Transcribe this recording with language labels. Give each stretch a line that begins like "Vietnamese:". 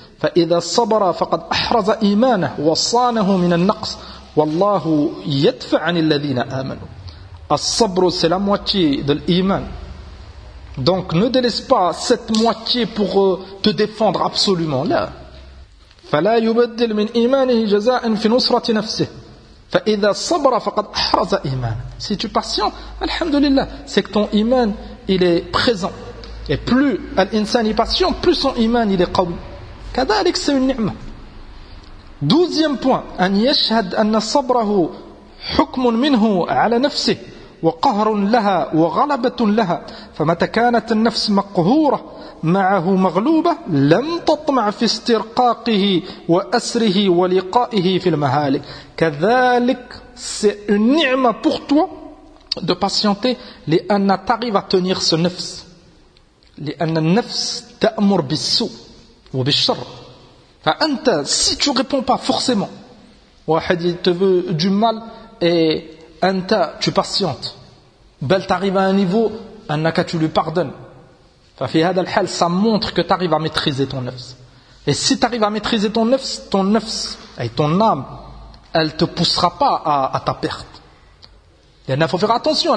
Arabic: فإذا صبر فقد أحرز إيمانه وصانه من النقص والله يدفع عن الذين آمنوا.
French: الصبر c'est la moitié de l'iman. Donc ne délaisse pas cette moitié pour te défendre absolument.
Arabic: لا. فلا يبدل من إيمانه جزاء في نصرة نفسه. فإذا صبر فقد أحرز إيمانه.
French: Si tu patientes, alhamdulillah, c'est que ton iman il est présent. Et plus l'insan est patient, plus son iman il est قوي.
Arabic: كذلك سيئ النعمة. 12 point. أن يشهد أن صبره حكم منه على نفسه وقهر لها وغلبة لها، فمتى كانت النفس مقهورة معه مغلوبة لم تطمع في استرقاقه وأسره ولقائه في المهالك. كذلك
French: c'est une ni'ma pour toi de patienter
Arabic: لأن تعرف تنير ce نفس لأن النفس تأمر بالسوء وبالشر.
French: فأنت si tu réponds pas forcément, واحد te veut du mal et أنت tu patientes
Arabic: بل تعرف
French: à un niveau أنك tu lui pardonnes.
Arabic: ففي هذا الحال
French: ça montre que t'arrives à maîtriser ton nefs. Et si t'arrives à maîtriser ton nefs, ton nefs et ton âme, elle te poussera pas à ta perte. Il faut faire attention.